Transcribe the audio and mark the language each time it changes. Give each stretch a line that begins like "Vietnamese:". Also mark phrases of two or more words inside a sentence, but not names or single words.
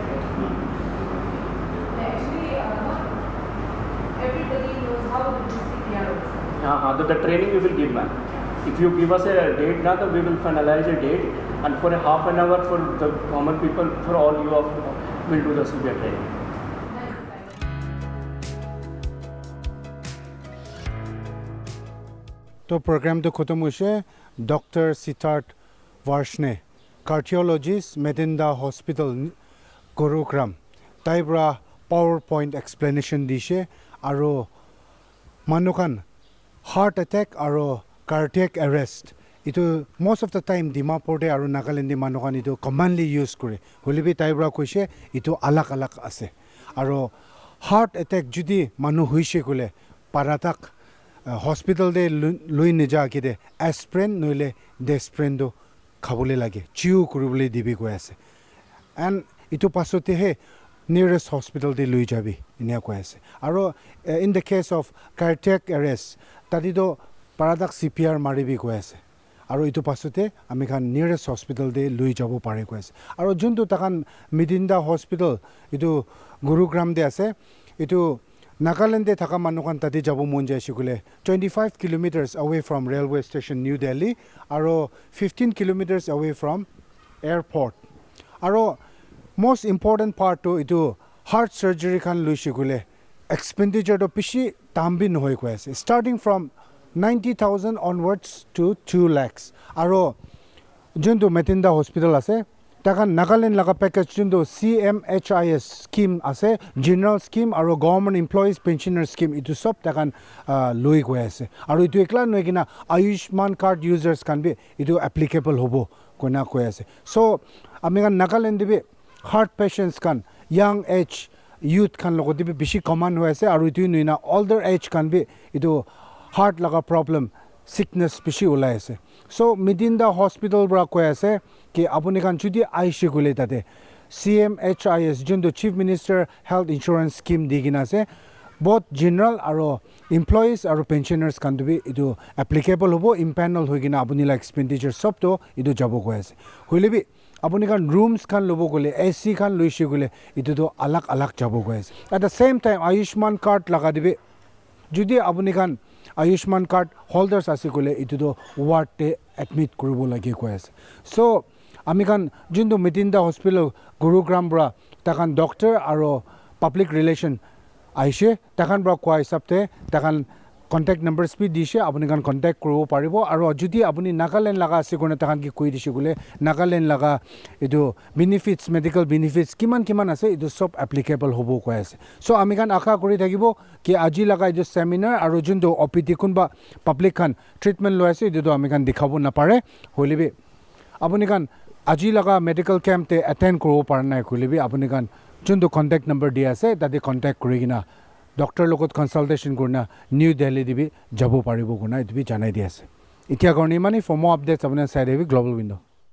English: Actually, not everybody knows how to do CPR. The training we will give, ma'am. If you give us a date now, we will finalize a date, and for a half an hour for the common people, for all you will do the CPR training.
Naga Pidgin: तो प्रोग्राम तो खत्म हुए डॉक्टर सिद्धार्थ वार्षने कार्डियोलॉजिस्ट मेडिंडा हॉस्पिटल गुरुग्राम ताइब्रा
English: power point explanation
Naga Pidgin: दिसे और मानुखान
English: heart attack
Naga Pidgin: और
English: cardiac arrest
Naga Pidgin: इतो
English: most of the time
Naga Pidgin: डिमापुर और नागालैंड मानुखान इतो कमनली यूज करे होले भी ताइब्रा कैसे इतो अलग अलग आसे और
English: heart attack
Naga Pidgin: जुदी मानु हुइसे गले पाराताक हॉस्पिटल दे लुई निजा कि दे एस्प्रिन नइले डेस्प्रिन दो खाबले लागे चिउ करबले दिबि गय आसे एंड इतो पासते हे
English: nearest hospital
Naga Pidgin: दे लुई जाबि इनिया गय आसे आरो
English: in the case of cardiac arrest
Naga Pidgin: तादि दो पारादाक सीपीआर मारिबि गय आसे आरो इतो पासते आमी खान
English: nearest hospital
Naga Pidgin: दे लुई जाबो पारे गय आसे आरो जुनतो ताकान मिडिंडा हॉस्पिटल इतो गुरुग्राम दे आसे इतो Nagaland de thaka manukan tati jabu monja shikule
English: 25 kilometers away from railway station New Delhi
Naga Pidgin: aro
English: 15 kilometers away from airport
Naga Pidgin: aro
English: most important part
Naga Pidgin: to itu
English: heart surgery
Naga Pidgin: kan lui shikule expenditure to pishi tambin hoi ko ase starting from 90,000 onwards to 2 lakhs aro juntu Medanta hospital ase takan Nagaland laga package jindo CMHIS scheme ase
English: general scheme
Naga Pidgin: aro
English: government employees pensioner scheme
Naga Pidgin: itu sob takan loi goi ase aro itu ekla noi kina
English: Ayushman card users
Naga Pidgin: kan bi itu applicable hobo koina koi ase so amigan Nagaland dibi
English: heart patients
Naga Pidgin: kan
English: young age
Naga Pidgin: youth kan logo dibi bishi common hoi ase aro itu noina
English: older age
Naga Pidgin: kan bi itu heart laga problem sickness bishi ulai ase so Medanta hospital bra koi ase ki apuni kan judi aishe gule tate CMHIS jindo chief minister health insurance scheme digina ase both general aro employees aro pensioners kan dubi itu applicable hobo impanel hoigina apuni la expenditure sob to itu jabo koi ase hoilebi apuni kan rooms kan lobo gole AC kan loishe gole itu to alak alak jabo koi ase at the same time Ayushman card laga dibe judi apuni kan Ayushman card holders ase gole itu to ward te admit kuribo lagi koi ase so amikan jindo Medanta hospital Gurugram bra takan doctor aro public relation aishe takan bra koi sabte takan contact numbers bi dishe apuni kan contact kuribo paribo aro judi apuni Nagaland laga ase kone takan ki koi dishe gole Nagaland laga itu benefits medical benefits kiman ase itu sob applicable hobo koi ase so amikan akha kori thakibo ki aji laga itu seminar aro jindo OPD kunba public kan treatment lo ase itu amikan dikhabo na pare holibi apuni kan aji laga medical camp te attend kuro parnai khulibi apuni kan jundu contact number dia ase tade contact kurigina doctor logot consultation kurna New Delhi dibi jabo paribo guna itu bi janai dia ase itia korni mani
English: for more updates
Naga Pidgin: apuna side
English: global window